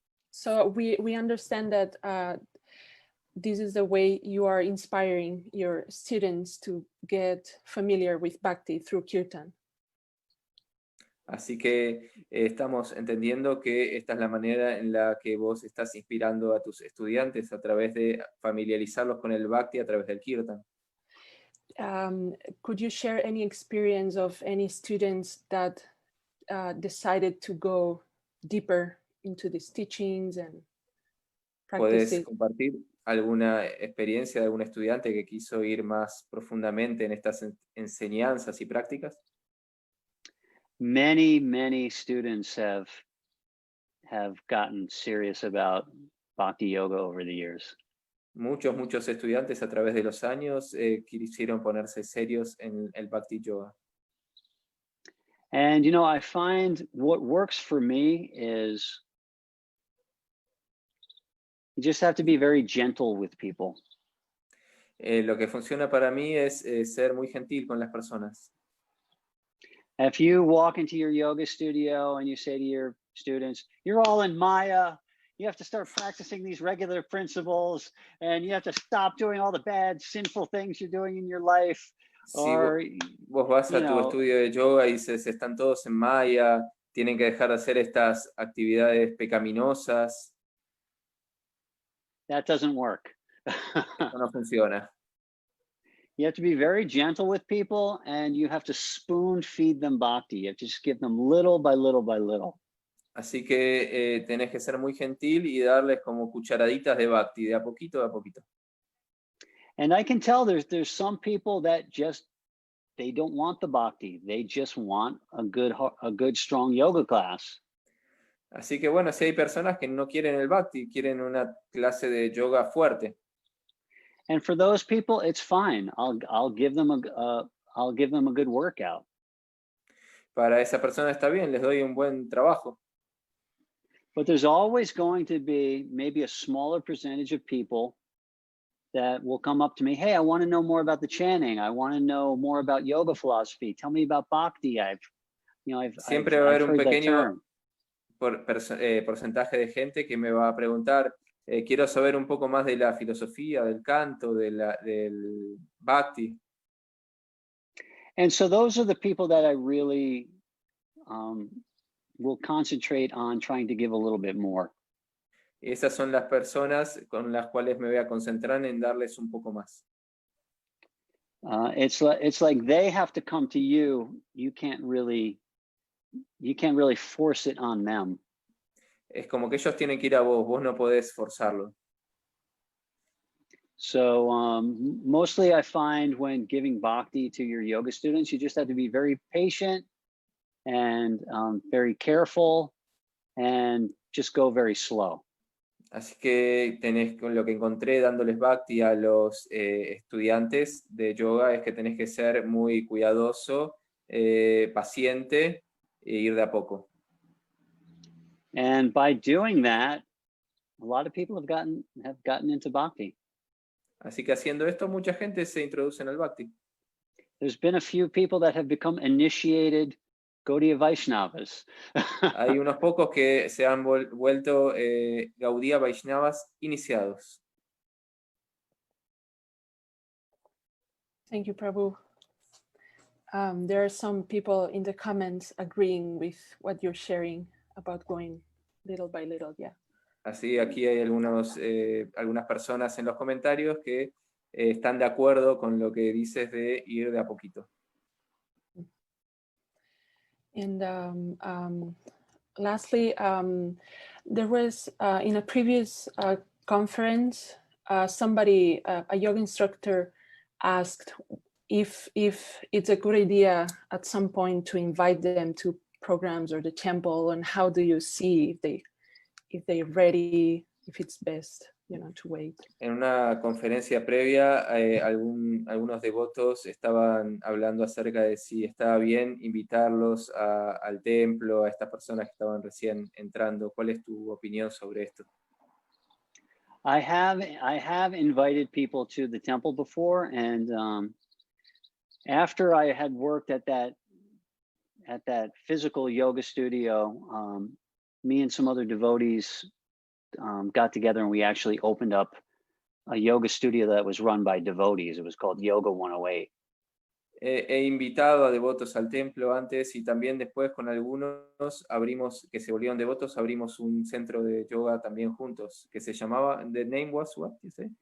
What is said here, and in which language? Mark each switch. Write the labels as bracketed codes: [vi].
[en] So we understand that this is the way you are inspiring your students to get familiar with Bhakti through Kirtan. [es] Así que estamos entendiendo que esta es la manera en la que vos estás inspirando a tus estudiantes a través de familiarizarlos con el Bhakti a través del Kirtan. [en] Could you share any experience of any students that decided to go deeper into these teachings and practice [es] ¿Puedes [en] it? [es] compartir alguna experiencia de algún estudiante que quiso ir más profundamente en estas enseñanzas y prácticas? [en] Many students have gotten serious about Bhakti yoga over the years. [es] Muchos estudiantes a través de los años quisieron ponerse serios en el Bhakti yoga. [en] And I find what works for me is you just have to be very gentle with people. [es] Lo que funciona para mí es ser muy gentil con las personas. [en] If you walk into your yoga studio and you say to your students, you're all in Maya, you have to start practicing these regular principles, and you have to stop doing all the bad, sinful things you're doing in your life. [es] Si vos vas a tu estudio de yoga y dices, están todos en Maya, tienen que dejar de hacer estas actividades pecaminosas. [en] That doesn't work. [es] Eso no funciona. [en] You have to be very gentle with people, and you have to spoon feed them bhakti. You have to just give them little by little by little. [es] Así que tenés que ser muy gentil y darles como cucharaditas de bhakti, de a poquito, de a poquito. [en] And I can tell there's some people that just, they don't want the bhakti. They just want a good strong yoga class. [es] Así que bueno, si hay personas que no quieren el bhakti, quieren una clase de yoga fuerte. [en] And for those people, it's fine. I'll give them a good workout. [es] Para esa persona está bien, les doy un buen trabajo. [en] But there's always going to be maybe a smaller percentage of people that will come up to me. Hey, I want to know more about the chanting. I want to know more about yoga philosophy. Tell me about Bhakti. [es] Siempre va a haber un [en] heard that [es] pequeño [en] term. [es] porcentaje de gente que me va a preguntar, quiero saber un poco más de la filosofía, del canto, del Bhakti. [en] And so those are the people that I really will concentrate on trying to give a little bit more. [es] Esas son las personas con las cuales me voy a concentrar en darles un poco más. [en] It's like they have to come to you. You can't really force it on them. [es] Es como que ellos tienen que ir a vos, vos no podés forzarlo. [en] So mostly I find when giving bhakti to your yoga students, you just have to be very patient and very careful and just go very slow. [es] Así que lo que encontré dándoles bhakti a los estudiantes de yoga es que tenés que ser muy cuidadoso, paciente e ir de a poco. [en] And by doing that, a lot of people have gotten into bhakti. [es] Así que haciendo esto, mucha gente se introduce en el bhakti. [en] There's been a few people that have become initiated Gaudiya Vaishnavas. [es] Hay unos pocos que se han vuelto Gaudiya Vaishnavas iniciados. [en] Thank you, Prabhu. There are some people in the comments agreeing with what you're sharing about going little by little, yeah. [es] Así aquí hay algunas personas en los comentarios que están de acuerdo con lo que dices de ir de a poquito. [en] And lastly, there was in a previous conference, somebody, a yoga instructor, asked if it's a good idea at some point to invite them to programs or the temple, and how do you see if they're ready, if it's best to wait. [es] En una conferencia previa, algunos devotos estaban hablando acerca de si estaba bien invitarlos al templo, a estas personas que estaban recién entrando. ¿Cuál es tu opinión sobre esto? [en] I have invited people to the temple before, and after I had worked at that physical yoga studio, me and some other devotees got together, and we actually opened up a yoga studio that was run by devotees. It was called Yoga 108. [es] He invitado a devotos al templo antes y también después con algunos que se volvieron devotos, abrimos un centro de yoga también juntos, que se llamaba, [en] the name was what, you say?